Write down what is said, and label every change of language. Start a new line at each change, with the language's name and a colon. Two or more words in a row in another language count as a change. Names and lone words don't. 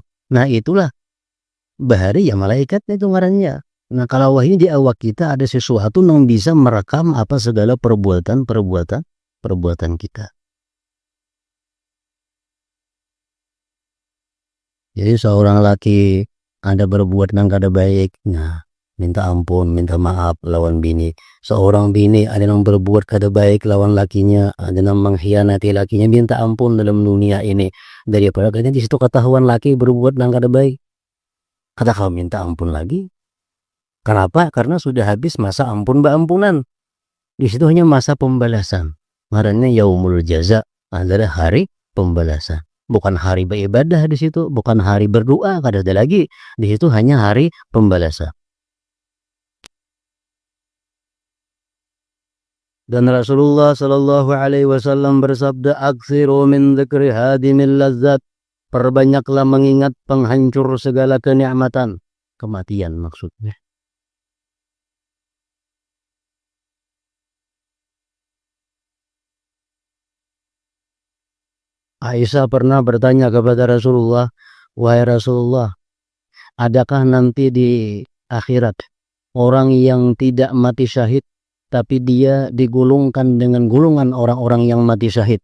Banjar: Nah itulah bahari ya malaikatnya itu ngarannya. Nah kalau wahyu di awak kita ada sesuatu yang bisa merekam apa segala perbuatan kita. Jadi seorang laki ada berbuat yang kada baik, nah minta ampun, minta maaf lawan bini. Seorang bini ada yang berbuat kada baik lawan lakinya, ada yang mengkhianati lakinya, minta ampun dalam dunia ini. Daripada katanya di situ ketahuan laki berbuat yang kada baik, kata kau minta ampun lagi.
Indonesian: Kenapa? Karena sudah habis masa ampun ampunan. Di situ hanya masa pembalasan. Marahnya
Arabic: yaumul jaza
Indonesian: adalah hari pembalasan.
Banjar: Bukan hari beribadah di situ, bukan hari berdoa, kada ada lagi.
Indonesian: Di situ hanya hari pembalasan. Dan Rasulullah
Arabic: Shallallahu Alaihi Wasallam
Indonesian: bersabda,
Arabic: "Aksiru min dzikri hadimil lazzat."
Indonesian: Perbanyaklah mengingat penghancur segala kenikmatan, kematian maksudnya. Aisyah pernah bertanya kepada Rasulullah, "Wahai Rasulullah, adakah nanti di akhirat orang yang tidak mati syahid tapi dia digulungkan dengan gulungan orang-orang yang mati syahid?"